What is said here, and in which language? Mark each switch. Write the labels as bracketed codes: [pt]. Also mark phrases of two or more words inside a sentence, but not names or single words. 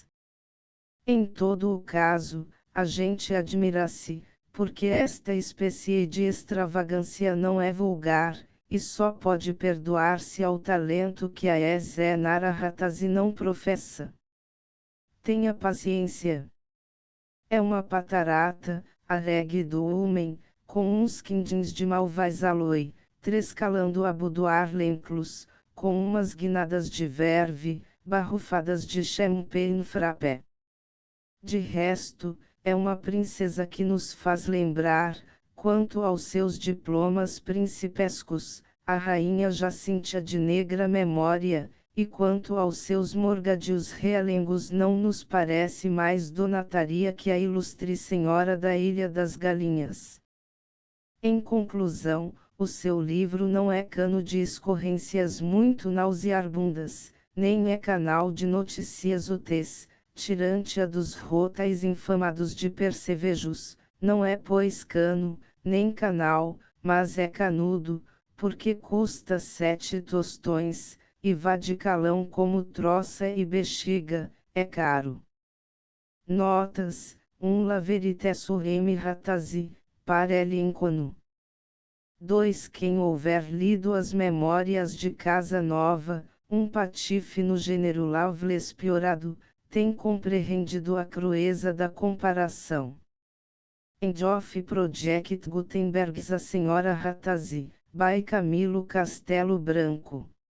[pt] Em todo o caso, a gente admira-se, porque esta espécie de extravagância não é vulgar, e só pode perdoar-se ao talento que a Eze Narahatazi não professa. Tenha paciência. É uma patarata, alegre do homem, com uns quindins [fr] de malvais aloi, [pt] trescalando a boudoir lenclos, com umas guinadas de verve, barrufadas de [fr] champagne frappé. [pt] De resto, é uma princesa que nos faz lembrar, quanto aos seus diplomas principescos, a rainha Jacíntia de negra memória, e quanto aos seus morgadios realengos não nos parece mais donataria que a ilustre senhora da Ilha das Galinhas. Em conclusão, o seu livro não é cano de escorrências muito nauseabundas, nem é canal de notícias úteis, tirante-a dos rotais infamados de percevejos, não é pois cano, nem canal, mas é canudo, porque custa 7 tostões, e vá de calão como troça e bexiga, é caro. Notas, [fr] La verité sur M. Ratazzi, [pt] para Lincoln. 2. Quem houver lido as Memórias de Casa Nova, um patife no gênero Loveless piorado, tem compreendido a crueza da comparação. [en] End of Project Gutenberg's A Senhora Ratazzi, by Camilo Castelo Branco.